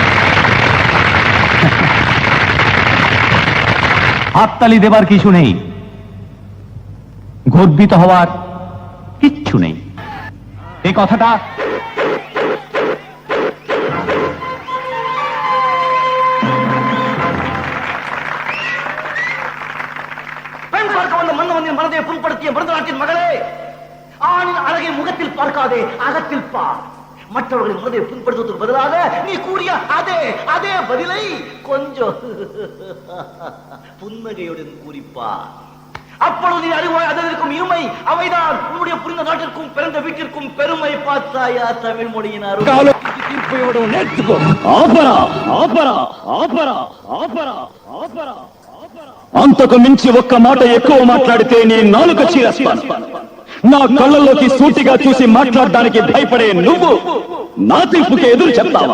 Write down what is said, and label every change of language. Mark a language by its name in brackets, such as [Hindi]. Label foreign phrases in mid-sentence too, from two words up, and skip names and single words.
[Bangla] হাততালি দেবার কিছু নেই, গর্বিত হওয়ার কিচ্ছু নেই। এই কথাটা [Tamil] மனதை புண்படுத்திய மருதநாட்டின் மகளே, ஆணின் அழகை முகத்தில் பார்க்காதே, அகத்தில் பார். மற்றவர்களின் மனதை புண்படுத்துவதற்கு பதிலாக நீ கூறிய அதே பதிலை கொஞ்சம் புன்னகையுடன் கூறிப்பார். அப்பொழுது நீ அறிவாய் அதற்கும் இருமை. அவைதான் உன்னுடைய புரிந்த நாட்டிற்கும் பிறந்த வீட்டிற்கும் பெருமை. பார்த்தாயா தமிழ் மொழியினார் [Telugu] అంతకు మించి ఒక్క మాట ఎక్కువ మాట్లాడితే నీ నాలుక చీరేస్తాను. నా కళ్ళల్లోకి సూటిగా చూసి మాట్లాడడానికి భయపడే నువ్వు నా తీర్పుకి ఎదురు చెప్తావా?